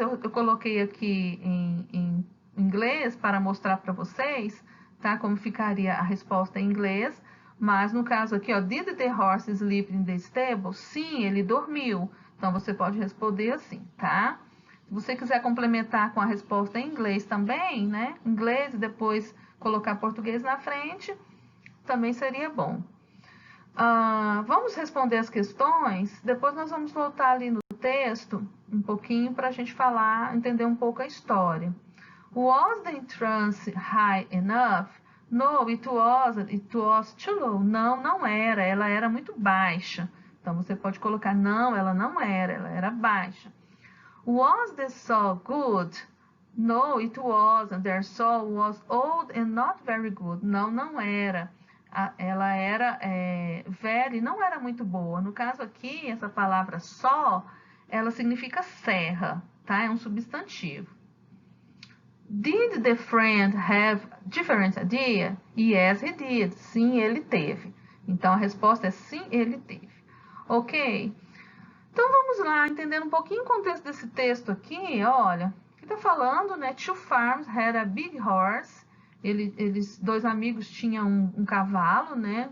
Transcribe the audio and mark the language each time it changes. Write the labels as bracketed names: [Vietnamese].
[Portuguese] Eu coloquei aqui em inglês para mostrar para vocês, tá, como ficaria a resposta em inglês. Mas, no caso aqui, ó, [English] Did the horse sleep in the stable? [Portuguese] Sim, ele dormiu. Então, você pode responder assim, tá? Se você quiser complementar com a resposta em inglês também, né? Inglês e depois colocar português na frente, também seria bom. Vamos responder as questões, depois nós vamos voltar ali no texto um pouquinho para a gente entender um pouco a história. [English] Was the entrance high enough? No, it wasn't. It was too low. [Portuguese] Não, não era. Ela era muito baixa. Então, você pode colocar não, ela não era. Ela era baixa. [English] Was the saw good? No, it wasn't. Their saw was old and not very good. [Portuguese] Não, não era. Ela era velha e não era muito boa. No caso aqui, essa palavra saw, ela significa serra, tá? É um substantivo. [English] Did the friend have different idea? Yes, he did. [Portuguese] Sim, ele teve. Então, a resposta é sim, ele teve. Ok? Então, vamos lá, entendendo um pouquinho o contexto desse texto aqui, olha, que está falando, né? [English] Two farms had a big horse. [Portuguese] Eles, dois amigos tinham um cavalo, né?